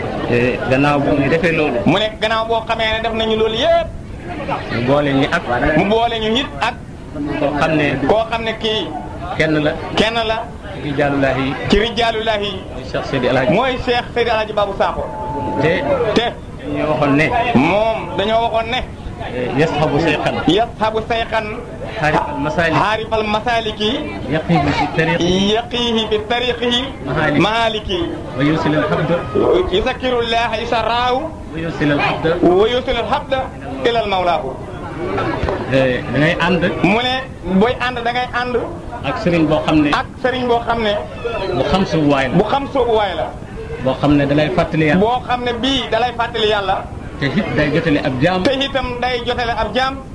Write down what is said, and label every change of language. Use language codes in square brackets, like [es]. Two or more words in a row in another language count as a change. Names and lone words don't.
[wo] Eh, gannaaw bu ñu defee loolu. Mu ne gannaaw boo xamee ne def nañu loolu yépp. Mu boole ñu ak. Mu boole ñu it ak. Koo xam ne. Koo xam ne kii. Kenn la. Kenn la. Rijaalullahi. Ci Rijaalullahi. Mooy Seex Seydi El Hadji. Mooy Seex Seydi El Hadji Babou Sakho. Te. Te. Dañoo waxoon ne. Moom dañoo waxoon ne. [ar] Eh, يصحب شيخا يصحب شيخا عارف المسالك. عارف المسالك يقيه في الطريق يقيه في الطريق المهالك المهالك ويوصل العبد. يذكر الله إسراره. ويوصل العبد ويوصل العبد إلى مولاه. Eh, [wo] da ngay ànd. Mu ne booy ànd da ngay ànd. Ak sëriñ boo xam ne. Ak sëriñ boo xam ne. Bu xam soobu waay la. Bu xam soobu waay la. Boo xam ne da lay fàttali Yàlla. Boo xam ne bii da lay fàttali Yàlla. Te it day jotale ab jaam. Te itam day jotale ab jaam.